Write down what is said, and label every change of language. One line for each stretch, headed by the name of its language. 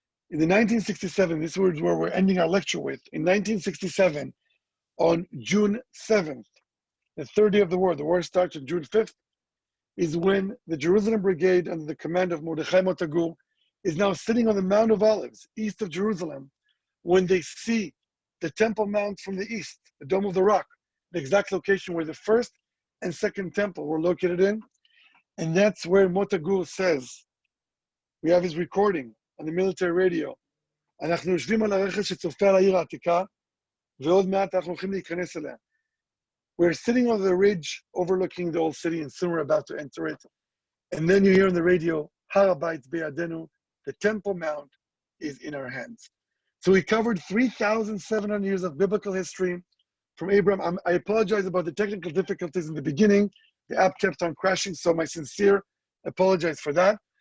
English: In the 1967, this is where we're ending our lecture with. In 1967, on June 7th, the third day of the war starts on June 5th, is when the Jerusalem Brigade, under the command of Mordechai Motagur, is now sitting on the Mount of Olives, east of Jerusalem, when they see the Temple Mount from the east, the Dome of the Rock, the exact location where the first and second temple were located in. And that's where Motagur says, we have his recording on the military radio,
Hebrew: אנחנו יושבים על הרכס שצופה על העיר העתיקה, ועוד מעט אנחנו הולכים להיכנס אליה.
English: We're sitting on the ridge overlooking the old city, and soon we're about to enter it. And then you hear on the radio,
Hebrew: Har Habayit Be'adenu,
English: the Temple Mount is in our hands. So we covered 3,700 years of biblical history from Abraham. I apologize about the technical difficulties in the beginning. The app kept on crashing, so my sincere apologize for that.